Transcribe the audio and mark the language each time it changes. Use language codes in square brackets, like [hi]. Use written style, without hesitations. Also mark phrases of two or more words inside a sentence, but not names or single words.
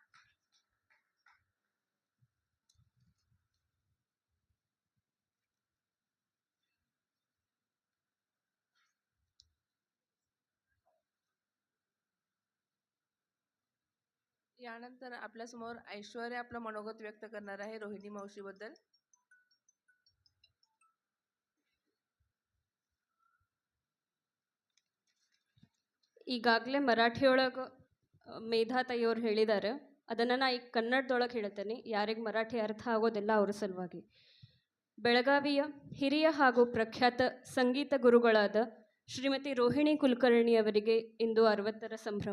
[mr] यानंतर आपल्यासमोर ऐश्वर्या आपलं मनोगत व्यक्त करणार आहे रोहिणी मावशीबद्दल. [kn] ಈಗಾಗಲೇ ಮರಾಠಿಯೊಳಗೆ ಮೇಧಾತಾಯಿಯವ್ರು ಹೇಳಿದ್ದಾರೆ, ಅದನ್ನು ನಾ ಈಗ ಕನ್ನಡದೊಳಗೆ ಹೇಳ್ತೇನೆ. ಯಾರಿಗೆ ಮರಾಠಿ ಅರ್ಥ ಆಗೋದಿಲ್ಲ ಅವ್ರ ಸಲುವಾಗಿ. ಬೆಳಗಾವಿಯ ಹಿರಿಯ ಹಾಗೂ ಪ್ರಖ್ಯಾತ ಸಂಗೀತ ಗುರುಗಳಾದ ಶ್ರೀಮತಿ ರೋಹಿಣಿ ಕುಲಕರ್ಣಿ ಅವರಿಗೆ ಇಂದು 60ರ ಸಂಭ್ರಮ.